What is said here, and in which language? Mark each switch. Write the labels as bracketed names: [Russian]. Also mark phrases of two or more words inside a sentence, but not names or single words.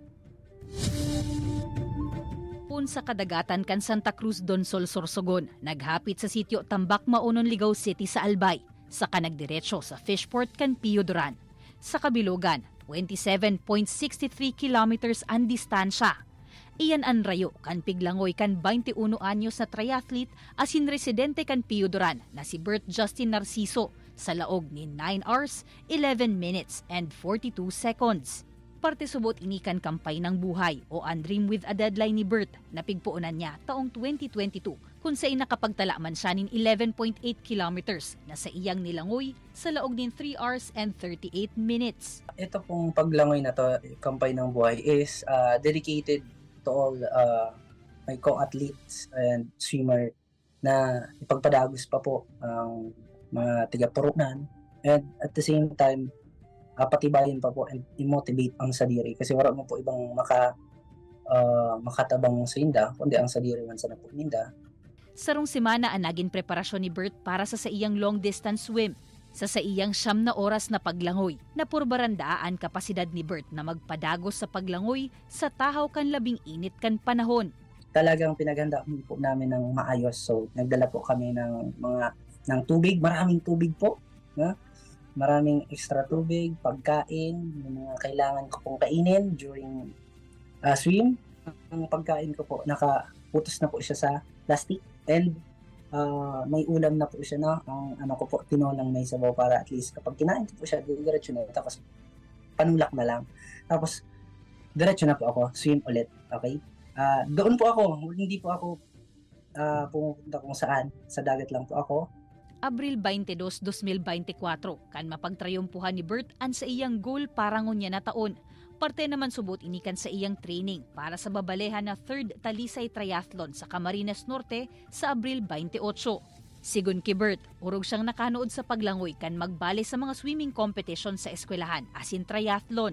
[Bikol] Pun sa kadagatan kan Santa Cruz, Donsol Sorsogon, naghapit sa sitio Tambak Maunon, Ligao City sa Albay, saka nagdiretso sa Fishport kan Piuduran. Sa kabilugan, 27.63 kilometers ang distansya. Iyan ang rayo kan piglangoy kan 21 anyos na triathlete asin residente kan Piuduran na si Bert Justin Narciso sa laog ni [English] 9 hours, 11 minutes and 42 seconds. [Bikol] Parte subot inikan kampay ng buhay o An Dream with a Deadline ni Bert na pigpuunan niya taong 2022 kung saan nakapagtala man siya nin 11.8 kilometers na sa iyang nilangoy sa laog din [English] 3 hours and 38 minutes. [Bikol] Ito pong paglangoy na to, kampay ng buhay, [English] is dedicated to all my co-athletes and swimmer [Bikol] na ipagpadagos pa po ang mga tiga-turunan, [English] and at the same time [Bikol] patibayin pa po and i-motivate ang sadiri kasi wala mo po ibang makatabang sa inda kundi ang sadiri man sa napuninda. Sarong semana ang naging preparasyon ni Bert para sa iyang [English] long distance swim. [Bikol] Sa iyang 9 na oras na paglangoy, napurbarandaan kapasidad ni Bert na magpadagos sa paglangoy sa tahaw kan labing init kan panahon. [Filipino] Talagang pinaghanda po namin ng maayos, so nagdala po kami ng tubig, maraming tubig po, no? Maraming extra tubig, pagkain, yung mga kailangan ko pong kainin [English] during swim. [Filipino] Ang pagkain ko po, nakaputos na po siya sa plastic, and may ulam na po siya na ang ko po, tinolang may sabaw para at least kapag kinain ko po siya, diretso na, tapos panulak na lang. Tapos diretso na po ako, swim ulit, okay? Doon po ako, hindi po ako pumunta kung saan, sa dagat lang po ako. [Bikol] Abril 22, 2024, kan mapagtrayumpuhan ni Bert ang sa iyang goal parangon niya na taon. Parte naman subot inikan sa iyang training para sa babalehan na 3rd Talisay Triathlon sa Camarines Norte sa Abril 28. Sigun kay Bert, urog siyang nakanood sa paglangoy kan magbale sa mga [English] swimming competition [Bikol] sa eskwelahan asin triathlon.